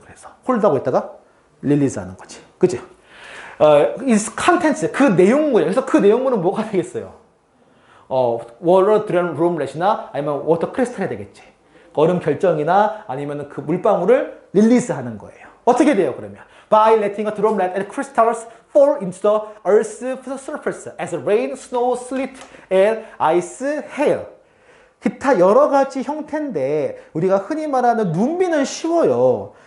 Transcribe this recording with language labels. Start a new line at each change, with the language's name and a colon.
Korean: 그래서 홀드하고 있다가 릴리즈 하는 거지. 그죠? 이 컨텐츠, 그 내용물이에요. 그래서 그 내용물은 뭐가 되겠어요? 워터 드럼렛이나 아니면 워터 크리스탈이 되겠지. 얼음 결정이나 아니면 그 물방울을 릴리즈 하는 거예요. 어떻게 돼요, 그러면?
English: By letting a droplet and crystals fall into the earth's surface as rain, snow, sleet, and ice, hail.
Korean: 기타 여러 가지 형태인데 우리가 흔히 말하는 눈비는 쉬워요.